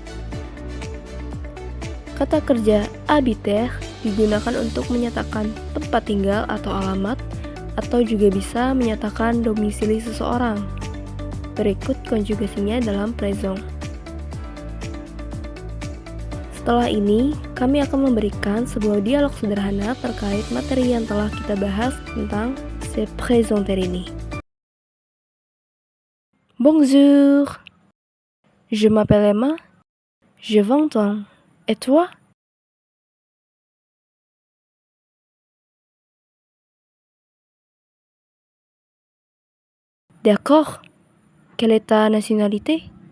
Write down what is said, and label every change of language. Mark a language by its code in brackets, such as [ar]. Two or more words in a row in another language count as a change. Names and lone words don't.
[id] Kata kerja habiter digunakan untuk menyatakan tempat tinggal atau alamat, atau juga bisa menyatakan domisili seseorang. Berikut konjugasinya dalam présent. Setelah ini, kami akan memberikan sebuah dialog sederhana terkait materi yang telah kita bahas tentang [fr] se présenter [id] ini. [fr] Bonjour, je m'appelle Emma, j'ai 20 ans, et toi? D'accord, quelle est ta nationalité?